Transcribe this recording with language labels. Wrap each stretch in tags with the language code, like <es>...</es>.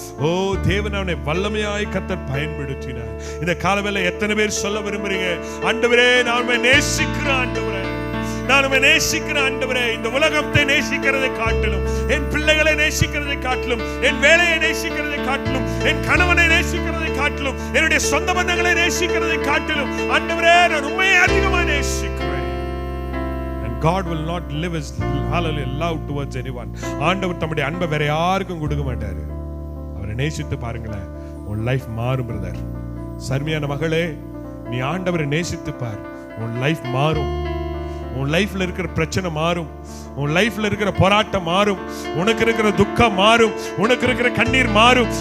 <ta>ஓ தேவன் அவனை வல்லமையாய் கர்த்தர் பயன்படுத்தினார். இந்த காலவேளை எத்தனை பேர் சொல்ல விரும்புறீங்க, ஆண்டவரே நான் உம்மை நேசிக்கிறேன், ஆண்டவரே நான் உம்மை நேசிக்கிறேன் ஆண்டவரே. இந்த உலகத்தை நேசிக்கிறதை காட்டிலும், என் பிள்ளைகளை நேசிக்கிறதை காட்டிலும், என் வேலையை நேசிக்கிறதை காட்டிலும், என் கணவனை நேசிக்கிறதை காட்டிலும், என்னுடைய சொந்த பந்தங்களை நேசிக்கிறதை காட்டிலும் ஆண்டவரே நான் உம்மை அதிகமாக நேசிக்கிறேன்.</ta> <en>And God will not live his hallelujah love towards anyone.</en> <ta>ஆண்டவர் தம்முடைய அன்பை வேற யாருக்கும் கொடுக்க மாட்டாரு. அவரை நேசித்து பாருங்களேன், உன் லைஃப் மாறும் பிரதர். சர்மியான மகளே, நீ ஆண்டவரை நேசித்து பார், உன் லைஃப் மாறும். உன் லைஃப்ல இருக்கிற பிரச்சனை மாறும், உன் லைஃப்ல இருக்கிற போராட்டம் மாறும், உனக்கு இருக்கிற துக்கம் மாறும், உனக்கு இருக்கிற கண்ணீர் மாறும்.</ta>